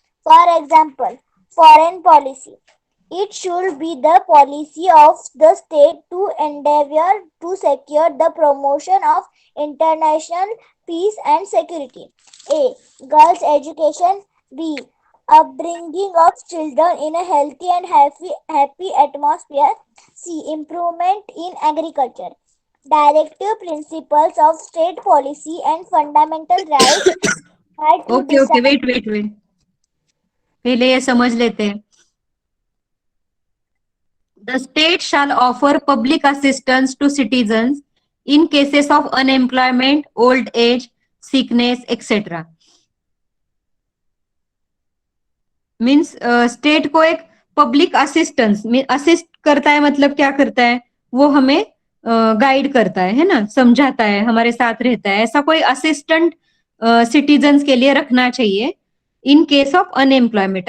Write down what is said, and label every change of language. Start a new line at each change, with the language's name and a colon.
English: For example, foreign policy. It should be the policy of the state to endeavor to secure the promotion of international peace and security. A. Girls' education. B. Upbringing of children in a healthy and happy atmosphere. C. Improvement in agriculture. Directive principles of state policy and fundamental rights. Try to
Hindi: okay okay, wait wait wait, पहले ये समझ लेते हैं.
English: The state shall offer public assistance to citizens in cases of unemployment, old age, sickness, etc.
Hindi: Means state को एक public assistance assist करता है, मतलब क्या करता है वो हमें गाइड करता है ना, समझाता है, हमारे साथ रहता है. ऐसा कोई असिस्टेंट सिटीजन्स के लिए रखना चाहिए
English: In case of unemployment.